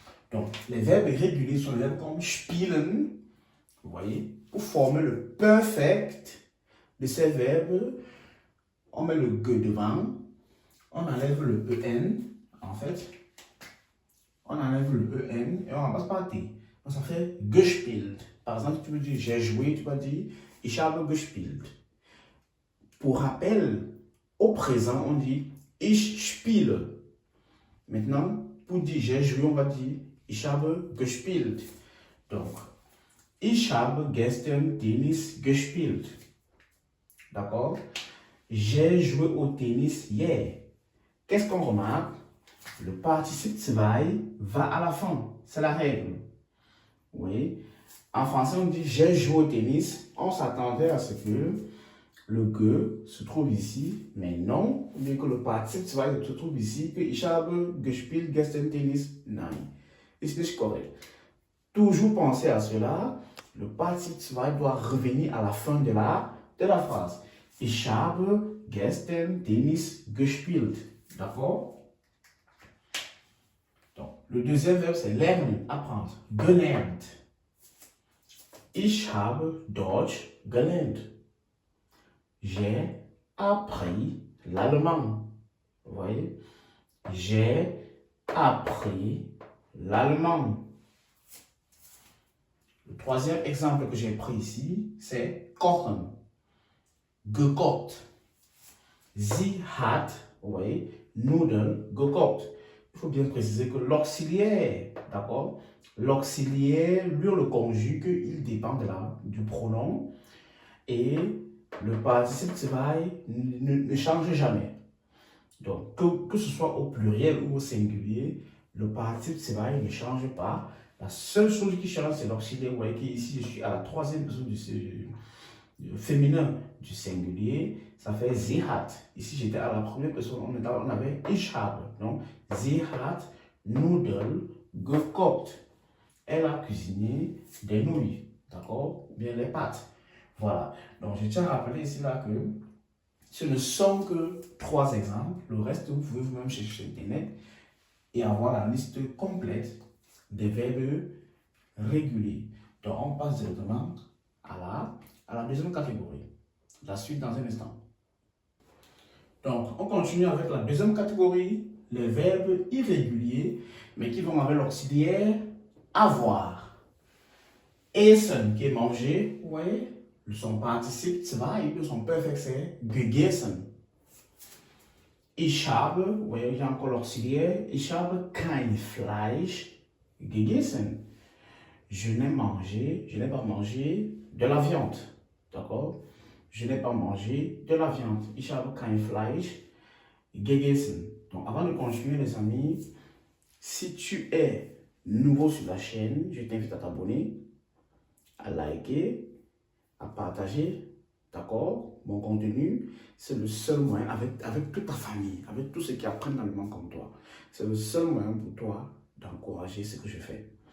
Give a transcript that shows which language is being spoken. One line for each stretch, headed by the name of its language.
French: Donc, les verbes irréguliers sont des verbes comme spielen, vous voyez, pour former le perfect de ces verbes, on met le ge devant, on enlève le en, en fait, on enlève le en et on remplace par t. Donc ça fait gespielt. Par exemple, tu veux dire j'ai joué, tu vas dire
German: ich habe gespielt.
French: Pour rappel, au présent, on dit
German: ich spiele.
French: Maintenant, pour dire j'ai joué, on va dire
German: ich habe gespielt.
French: Donc,
German: ich habe gestern Tennis gespielt.
French: D'accord? J'ai joué au tennis hier. Qu'est-ce qu'on remarque? Le participe zwei va à la fin. C'est la règle. Oui. En français, on dit j'ai joué au tennis. On s'attendait à ce que le ge se trouve ici, mais non. Ou bien que le participe zwei se trouve ici, que
German: ich habe gespielt gestern Tennis. Nein.
French: C'est nicht correct. Toujours penser à cela. Le participe zwei doit revenir à la fin de la phrase.
German: Ich habe gestern Tennis gespielt.
French: D'accord? Donc, le deuxième verbe, c'est lernen, apprendre.
German: Gelernt. Ich habe Deutsch gelernt.
French: J'ai appris l'allemand. Vous voyez? J'ai appris l'allemand. Le troisième exemple que j'ai pris ici, c'est kochen.
German: Gekocht. Sie hat,
French: vous voyez,
German: Nudeln gekocht.
French: Il faut bien préciser que l'auxiliaire, d'accord, l'auxiliaire, lui, on le conjugue, il dépend du pronom et le participe zwei ne change jamais. Donc, que ce soit au pluriel ou au singulier, le participe zwei ne change pas. La seule chose qui change, c'est l'auxiliaire. Vous voyez qu'ici, je suis à la troisième personne du féminin du singulier, ça fait
German: sie hat.
French: Ici, j'étais à la première personne, on avait
German: ich habe.
French: Donc,
German: sie hat Nudeln gekocht.
French: Elle a cuisiné des nouilles, d'accord? Ou bien les pâtes. Voilà. Donc, je tiens à rappeler ici là que ce ne sont que 3 exemples. Le reste, vous pouvez vous-même chercher sur Internet et avoir la liste complète des verbes réguliers. Donc, on passe directement à la deuxième catégorie. La suite dans un instant. Donc, on continue avec la deuxième catégorie, les verbes irréguliers, mais qui vont avec l'auxiliaire avoir. Essen, qui est manger, vous voyez, son participe zwei, son perfect c'est gegessen.
German: Ich habe,
French: vous voyez, j'ai encore l'auxiliaire,
German: ich habe kein Fleisch gegessen.
French: Je n'ai pas mangé de la viande. D'accord? Je n'ai pas mangé de la viande.
German: Ich habe kein Fleisch gegessen.
French: Donc, avant de continuer, les amis, si tu es nouveau sur la chaîne, je t'invite à t'abonner, à liker, à partager, d'accord? Mon contenu, c'est le seul moyen, avec toute ta famille, avec tous ceux qui apprennent l'allemand comme toi, c'est le seul moyen pour toi d'encourager ce que je fais.